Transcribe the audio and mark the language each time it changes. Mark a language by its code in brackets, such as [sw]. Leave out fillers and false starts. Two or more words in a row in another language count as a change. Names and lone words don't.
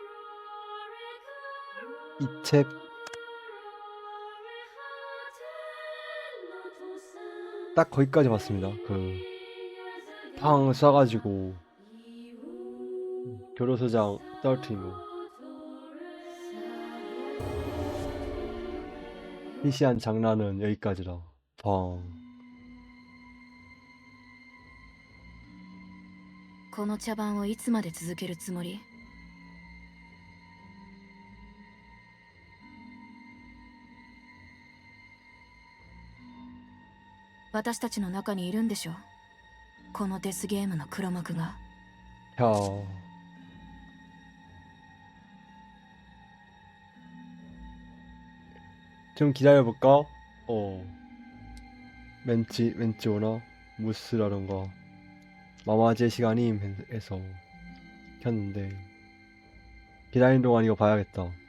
[ko] 이 책 딱 거기까지 봤습니다. 그 팡 쏴가지고 교도소장 떨어뜨린 거. 시시한 장난은 여기까지라. 펑. [ja] この茶番をいつまで続けるつもり？私たちの中にいるんでしょ、このデスゲームの黒幕が。 [ko] 야. 좀 기다려볼까? 왠지 오나? 무스라던가 마마제 시간임 해서 켰는데 기다리는 동안 이거 봐야겠다.